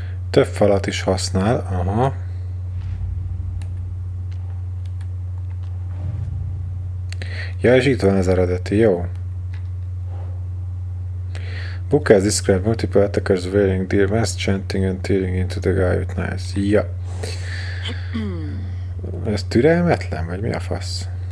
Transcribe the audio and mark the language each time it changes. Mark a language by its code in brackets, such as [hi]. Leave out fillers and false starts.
[hu] Több falat is használ, aha. Ja, és itt van az eredeti, jó. [en] Book has described multiple attackers wearing deer masks, chanting and tearing into the guy with knives. [hu] Ja. Ez türelmetlen, vagy mi a fasz?